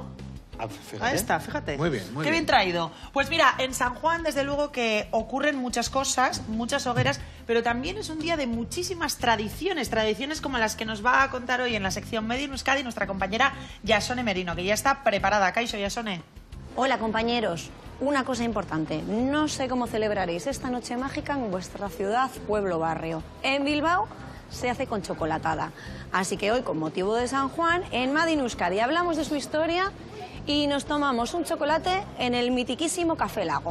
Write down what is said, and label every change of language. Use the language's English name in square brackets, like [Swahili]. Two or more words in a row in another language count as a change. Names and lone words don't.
[Spanish] Fíjate. Ahí está, fíjate. Muy bien, muy Qué bien traído. Pues mira, en San Juan, desde luego que ocurren muchas cosas, muchas hogueras, pero también es un día de muchísimas tradiciones, tradiciones como las que nos va a contar hoy en la sección Made in Euskadi nuestra compañera Yasone Merino, que ya está preparada. [Basque] Kaixo, Yasone. [Spanish] Hola, compañeros. Una cosa importante, no sé cómo celebraréis esta noche mágica en vuestra ciudad, pueblo, barrio. En Bilbao se hace con chocolatada. Así que hoy, con motivo de San Juan, en Made in Euskadi hablamos de su historia y nos tomamos un chocolate en el mitiquísimo Café Lago.